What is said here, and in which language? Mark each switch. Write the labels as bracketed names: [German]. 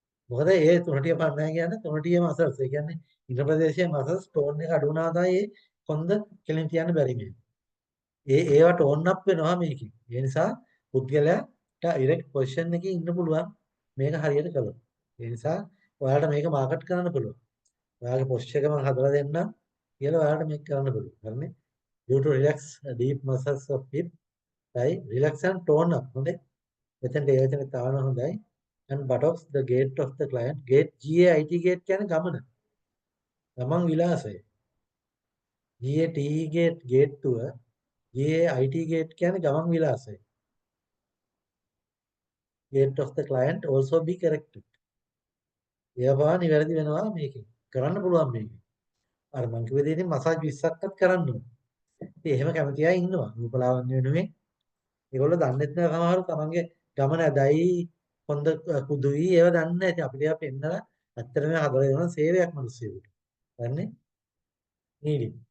[Sinhala] මොකද ඒ තුනටිය පණ නැහැ කියන්නේ තුනටියම අසල්ස්. ඒ කියන්නේ ඉන්ද්‍ර ප්‍රදේශයේ මසල්ස් ටෝන් එක අඩු වුණා තමයි ඒ කොන්ද කෙලින් තියන්න බැරි වෙන්නේ. ඒවට ඕන් අප් වෙනවා මේකෙන්. ඒ නිසා පුද්ගලයාට ඩිරෙක්ට් පොසිෂන් එකේ ඉන්න පුළුවන් මේක හරියට කළොත්. ඒ නිසා ඔයාලට මේක මාකට් කරන්න පුළුවන්. ඔයාගේ පොස්චර් එක මම හදලා දෙන්නම් කියලා ඔයාලට මේක කරන්න පුළුවන්. හරිනේ? [English] You to relax deep muscles of hip, right? Relax and tone up. [Sinhala] හොඳේ. මෙතෙන්ට ඒ වචනේ තාවන හොඳයි. [English] And buttocks the gait of the client. Gait GAIT gait [Sinhala] කියන්නේ ගමන. ගමන් විලාසය. GATE gait ගේට්ටුව GAIT gait කියන්නේ ගමන් විලාසය. [English] Gait of the client also be corrected. [Sinhala] ඒවා නිවැරදි වෙනවා මේකෙන්. කරන්න පුළුවන් මේකෙන්. අර මං කිව්ව දේ ඉතින් මසාජ් 20ක්වත් කරන්න ඕනේ. ඉතින් එහෙම කැමති අය ඉන්නවා. රූපලාවන්‍ය වෙනුවෙන්. ඒගොල්ලෝ දන්නෙත් නෑ සමහරව තමන්ගේ ගමන ඇදයි හොඳ කුදුයි ඒවා දන්නේ නැහැ. ඉතින් අපිට ඒවා පෙන්නලා ඇත්තටම හදලා දෙනවා සේවයක් මිනිස්සුන්ට. දන්නේ? නීලි.